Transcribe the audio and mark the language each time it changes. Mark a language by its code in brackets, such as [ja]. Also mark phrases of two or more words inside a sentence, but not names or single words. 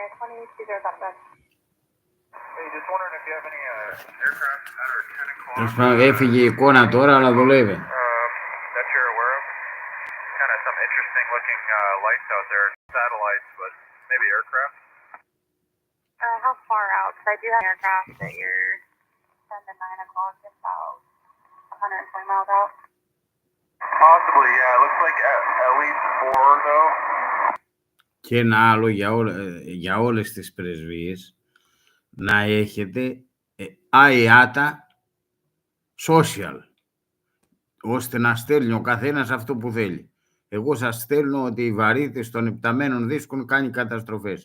[el] Έφυγε η εικόνα τώρα, αλλά δουλεύει. [en] How far out? Because I do have an aircraft that you're 10 to 9 o'clock, about 120 miles out. Possibly, yeah. It looks like at least 4 though. [el] Και ένα άλλο για όλες τις πρεσβείες, να έχετε IATA social, ώστε να στέλνει ο καθένας αυτό που θέλει. Εγώ σας στέλνω ότι οι βαρύτητες των υπταμένων δίσκων κάνει καταστροφές.